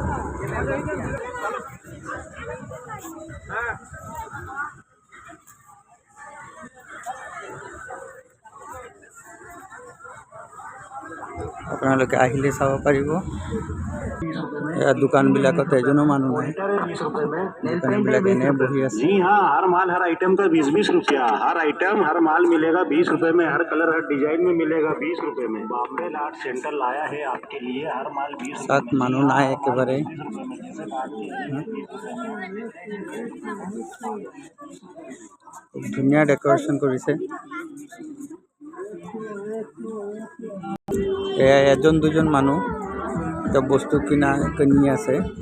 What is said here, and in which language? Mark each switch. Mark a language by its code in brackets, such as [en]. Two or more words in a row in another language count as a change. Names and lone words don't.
[as] আপোনালোকে আহিলে চাব পাৰিব। এয়া দোকানবিলাকত এজনো মানুহ নাই, দোকানীবিলাক এনে বহি আছে। [hi] जी हाँ, हर माल हर आइटम का 20-20 रुपया। हर आइटम हर माल मिलेगा 20 रुपए में, हर कलर हर डिजाइन में मिलेगा 20 रुपए में। बॉम्बे आर्ट सेंटर लाया है आपके लिए, हर माल 20 रुपए [as] তাত [hi] में। [as] মানুহ নাই একেবাৰে। খুব ধুনীয়া ডেকৰেশ্যন কৰিছে। এয়া এজন দুজন মানুহ এতিয়া বস্তু কিনি আছে।